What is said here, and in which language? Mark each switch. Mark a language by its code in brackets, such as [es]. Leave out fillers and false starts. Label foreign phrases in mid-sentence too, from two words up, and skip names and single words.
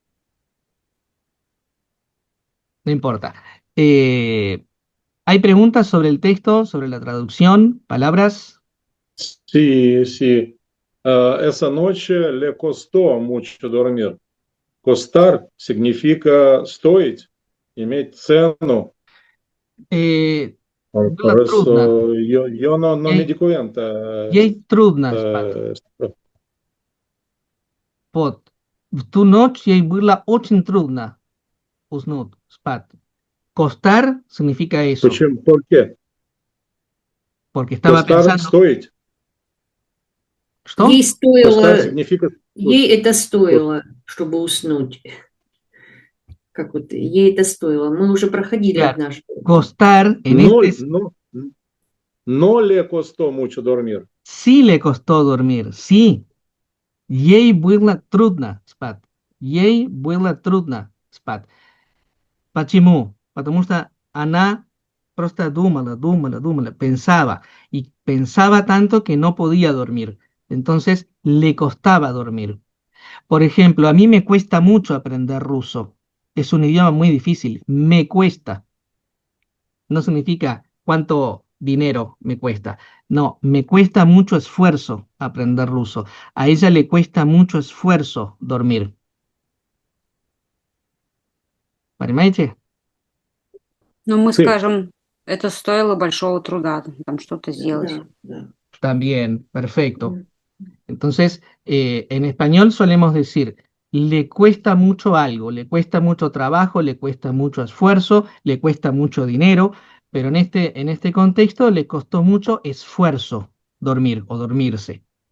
[es] No importa. ¿Hay preguntas sobre el texto, sobre la traducción, palabras? Sí, sí. Esa noche le costó mucho dormir. Costar significa [ru] стоить, иметь цену. Было [es] Por [ru] трудно. [es] eso yo no me [ru] Ей, [es] di cuenta. [ru] ей трудно спать. Вот. В ту ночь ей было очень трудно уснуть, спать. [es] Costar significa eso, ¿Por qué? porque estaba Costar, pensando, [ru] стоить. ¿что? Ей [es] Costar [ru] стоило, [es] significa... [ru] ей это стоило, чтобы уснуть. Как вот ей это стоило. Мы уже проходили [es] Claro, [ru] однажды. [es] costar en No, este no le costó mucho dormir. sí le costó dormir, sí. [ru] Ей было трудно спать. Ей было трудно спать. Почему? Потому что она просто думала, [es] pensaba, y pensaba tanto que no podía dormir. Entonces le costaba dormir. Por ejemplo, a mí me cuesta mucho aprender ruso. es un idioma muy difícil. Me cuesta. No significa cuánto dinero me cuesta. No, me cuesta mucho esfuerzo aprender ruso. A ella le cuesta mucho esfuerzo dormir. [ru] Понимаете? Но мы [es] Sí, [ru] скажем, это стоило большого труда, там что-то сделать. Да, да. [es] También, perfecto. М. Entonces, en español solemos decir, le cuesta mucho algo, le cuesta mucho trabajo, le cuesta mucho esfuerzo, le cuesta mucho dinero, pero en este contexto le costó mucho esfuerzo dormir o dormirse.